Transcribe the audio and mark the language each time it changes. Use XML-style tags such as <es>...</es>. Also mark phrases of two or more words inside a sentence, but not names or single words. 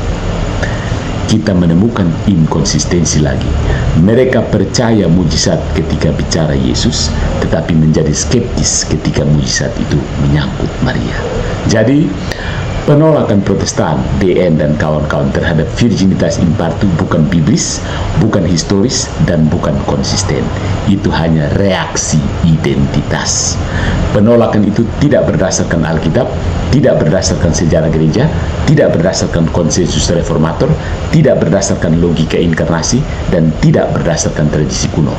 <id>Kita menemukan inkonsistensi lagi. Mereka percaya mujizat ketika bicara Yesus, tetapi menjadi skeptis ketika mujizat itu menyangkut Maria. Jadi, penolakan Protestan, DN dan kawan-kawan terhadap</id> <la>virginitas in partu</la> <id>bukan biblis, bukan historis, dan bukan konsisten. Itu hanya reaksi identitas. Penolakan itu tidak berdasarkan Alkitab, tidak berdasarkan sejarah gereja, tidak berdasarkan konsensus reformator, tidak berdasarkan logika inkarnasi, dan tidak berdasarkan tradisi kuno.</id>